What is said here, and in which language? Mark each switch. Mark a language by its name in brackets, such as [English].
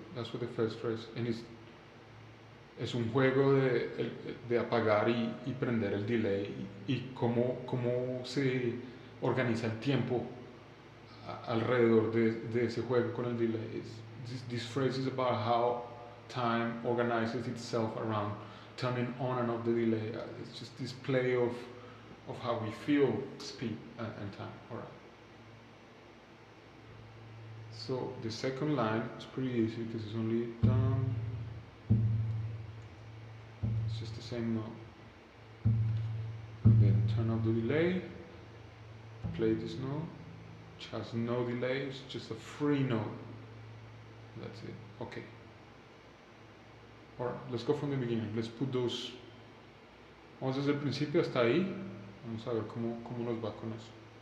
[Spanish] That's what the first phrase, and es un juego de apagar y prender el delay, y cómo se organiza el tiempo alrededor de ese juego con el delay. [English] This phrase is about how time organizes itself around turning on and off the delay. It's just this play of how we feel speed and time. All right. So the second line is pretty easy because it's only down. It's just the same note. And then turn off the delay. Play this note, which has no delay. It's just a free note. That's it. Okay. Alright, let's go from the beginning. Let's put those. [Spanish] Vamos desde el principio hasta ahí. Vamos a ver cómo nos va con eso.